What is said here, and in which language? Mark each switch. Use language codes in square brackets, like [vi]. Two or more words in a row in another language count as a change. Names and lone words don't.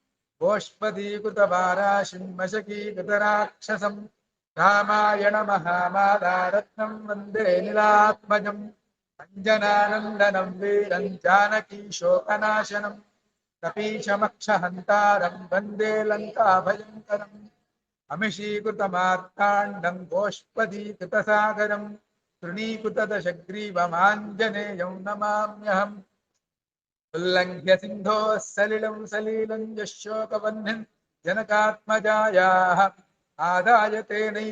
[sa] गोष्पदीकृतवाराशिं मशकीकृतराक्षसं रामायण महामालारत्नं वन्दे नीलात्मजम्. अञ्जनानन्दनं वीरं जानकी शोकनाशनं कपीशमक्षहन्तारं वन्दे लङ्काभयङ्करम्. అమిషీకృతమార్తాండం గోష్పదీకృతసాగరం తృణీకృతదశగ్రీవమాంజనేయం నమామ్యహం ఉల్లంఘ్య సింధోః సలిలం సలీలం యశోకవహ్నిం జనకాత్మజాయాః ఆదాయ తేనైవ